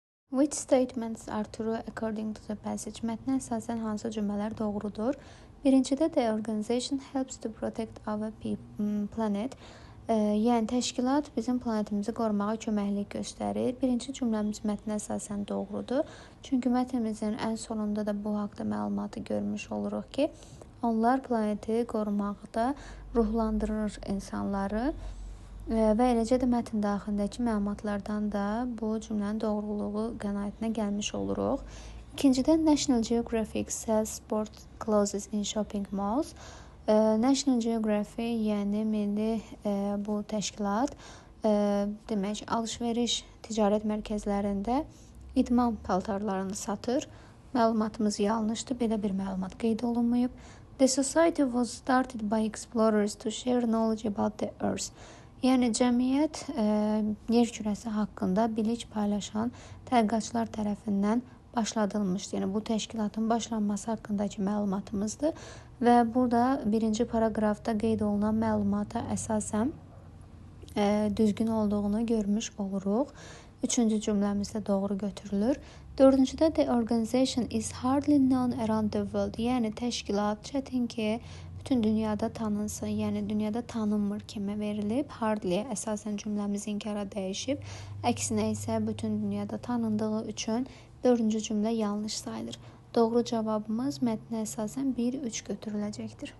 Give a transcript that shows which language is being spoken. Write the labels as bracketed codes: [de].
[en] Which statements are true according to the passage? [az] Mətnə əsasən hansı cümlələr doğrudur? Birincidə [en] the organization helps to protect our planet. [az] Yəni təşkilat bizim planetimizi qorumağa köməklik göstərir. Birinci cümləmiz mətnə əsasən doğrudur. Çünki mətnimizin ən sonunda da bu haqda məlumatı görmüş oluruq ki, onlar planeti qorumaqda ruhlandırır insanları. Və eləcə də mətn daxilindəki məlumatlardan da bu cümlənin doğruluğu qənaətinə gəlmiş oluruq. İkincidə [en] National Geographic sells sport clothes in shopping malls. [az] National Geographic, yəni milli bu təşkilat demək alış-veriş ticarət mərkəzlərində idman paltarlarını satır. Məlumatımız yanlışdır, belə bir məlumat qeyd olunmayıb. [en] The society was started by explorers to share knowledge about the earth. [az] Yəni cəmiyyət yer kürəsi haqqında bilik paylaşan tədqiqatçılar tərəfindən başladılmışdı. Yəni bu təşkilatın başlanması haqqındakı məlumatımızdır və burada birinci paraqrafda qeyd olunan məlumata əsasən düzgün olduğunu görmüş oluruq. Üçüncü cümləmizdə doğru götürülür. Dördüncüdə [en] the organization is hardly known around the world. [az] Yəni təşkilat çətin ki, bütün dünyada tanınsın, yəni dünyada tanınmır kimi verilib. Hardly əsasən cümləmiz inkara dəyişib. Əksinə isə bütün dünyada tanındığı üçün dördüncü cümlə yanlış sayılır. Doğru cavabımız mətnə əsasən 1-3 götürüləcəkdir.